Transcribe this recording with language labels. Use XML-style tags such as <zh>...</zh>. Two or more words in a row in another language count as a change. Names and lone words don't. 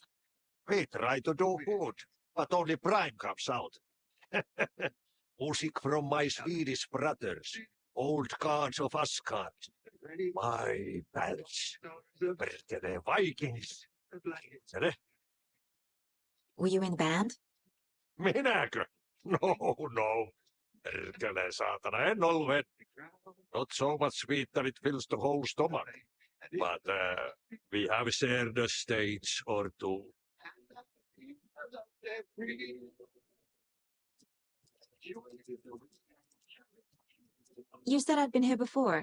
<en>We try to do good, but only Prime comes out. Music from my Swedish brothers, old gods of Asgard. My pals, the Vikings. Were you in the band?</en> <fi>Minäkö? No. Perkele saatana, en ollut.</fi> <en>Not so much sweet that it fills the whole stomach. But we have shared a stage or two. You said I'd been here before.</en>